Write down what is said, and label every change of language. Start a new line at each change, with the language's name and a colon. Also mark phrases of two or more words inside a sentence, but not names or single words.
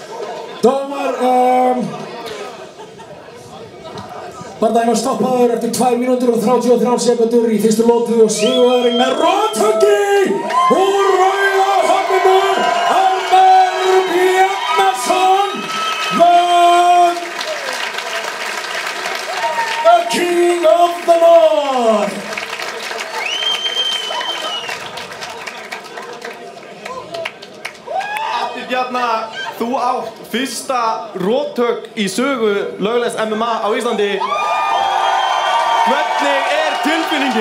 Icelandic: Bardaginn var stoppaður eftir 2 mínútur og 33 sekundur í fyrstu lótu og sigurvegarinn með rothöggi úr rauða horninu, Elmer Bjarnason,
English: the King of the North.
Icelandic: Atli Bjarna, þú átt fyrsta rothögg í sögu löglegs MMA á Íslandi. Hvernig tilfinningin?